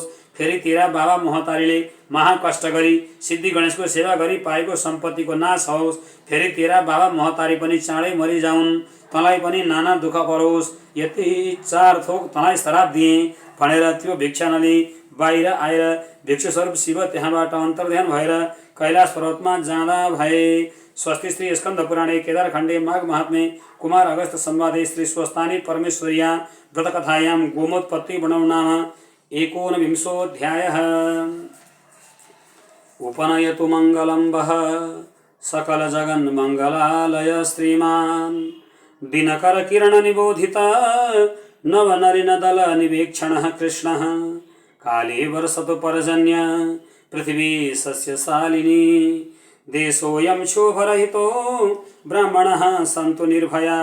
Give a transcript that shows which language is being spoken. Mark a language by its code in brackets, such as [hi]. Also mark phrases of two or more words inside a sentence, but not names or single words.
[ne] फेरि तेरा बाबा महतारीले महाकष्ट गरी सिद्धि गणेशको सेवा गरी पाएको सम्पत्तिको नाश होस्। फेरि तेरा बाबा महतारी पनि चाँडै मरिजाउन्, तँलाई पनि नाना दुःख परोस्। यति 4 थोक तँलाई श्राप दिएँ भनेर त्यो भिक्षा नलिई बाहिर आएर भिक्षु स्वरूप शिव त्यहाँबाट अन्तर्ध्यान भएर कैलाश पर्वतमा जाँदा भए। [sa] स्वस्ति श्री स्कंद पुराणे केदारखण्डे माघ महात्म्ये कुमार अगस्त संवादे श्री स्वस्तानी परमेश्वर्या व्रतकथायां गोमोत्पत्ति वर्णनं नाम 19विंशोऽध्यायः। उपनयतु मंगलं वः सकल जगन्मंगलालय श्रीमान् दिनकर किरण निबोधिता नवनरिनदल निवेक्षणः कृष्णः काले वर्षतु पर्जन्य पृथिवी सस्यशालिनी देशोऽयं शोभरहितो ब्राह्मणः सन्तु निर्भया